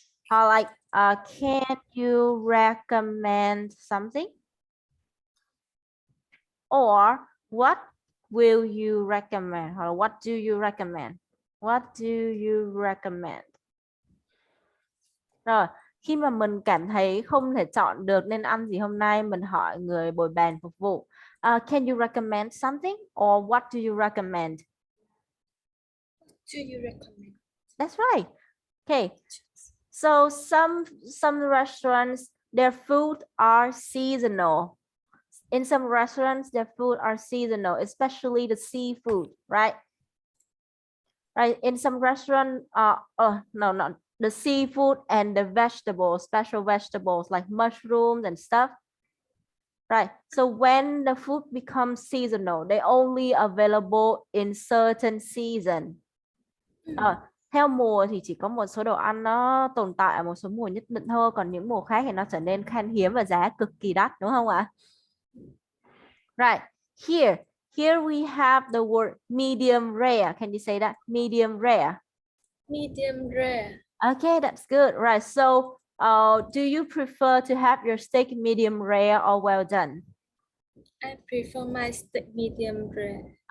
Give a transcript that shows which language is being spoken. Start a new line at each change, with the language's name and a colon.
English: Or like, can you recommend something? Or what will you recommend? Or what do you recommend? What do you recommend?
Vietnamese: Rồi, khi mà mình cảm thấy không thể chọn được nên ăn gì hôm nay, mình hỏi người bồi bàn phục vụ.
English: Can you recommend something? Or what do you recommend? What do you recommend? That's right. Okay. So some restaurants, their food are seasonal. In some restaurants, their food are seasonal, especially the seafood, right? Right. In some restaurant, no, not the seafood and the vegetables, special vegetables like mushrooms and stuff. Right. So when the food becomes seasonal, they only available in certain season.
Vietnamese: Theo mùa thì chỉ có một số đồ ăn nó tồn tại ở một số mùa nhất định thôi, còn những mùa khác thì nó trở nên khan hiếm và giá cực kỳ đắt, đúng không ạ?
English: Right. Here we have the word medium rare. Can you say that? Medium rare. Medium rare. Okay, that's good. Right. So, do you prefer to have your steak medium rare or well done? I prefer my steak medium rare.